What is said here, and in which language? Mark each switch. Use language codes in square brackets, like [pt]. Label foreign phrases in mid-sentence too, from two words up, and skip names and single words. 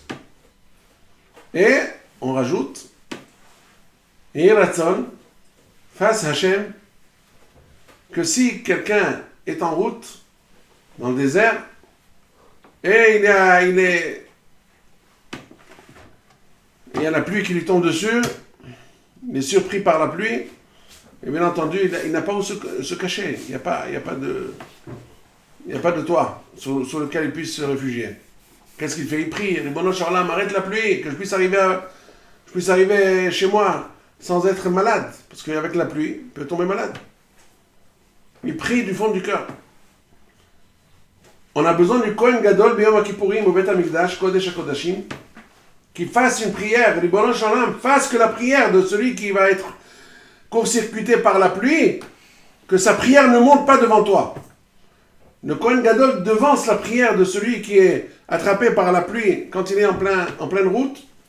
[fr] Et on rajoute Yeratzon, fasse Hachem, que si quelqu'un est en route dans le désert, et il y a la pluie qui lui tombe dessus, il est surpris par la pluie, et bien entendu, il n'a pas où se cacher, il n'y a pas de toit sur lequel il puisse se réfugier. Qu'est-ce qu'il fait? Il prie, [he] רבונו שלום, [fr] arrête la pluie, que je puisse arriver chez moi sans être malade, parce qu'avec la pluie, il peut tomber malade. Il prie du fond du cœur. On a besoin du [he] כהן גדול ביום הכיפורים [fr] au [he] בית המקדש קודש הקודשים, [fr] qui fasse une prière, [he] רבונו שלום, [fr] fasse que la prière de celui qui va être court-circuité par la pluie, que sa prière ne monte pas devant toi. Le [he] כהן גדול [fr] devance la prière de celui qui est attrapé par la pluie quand il est en pleine route.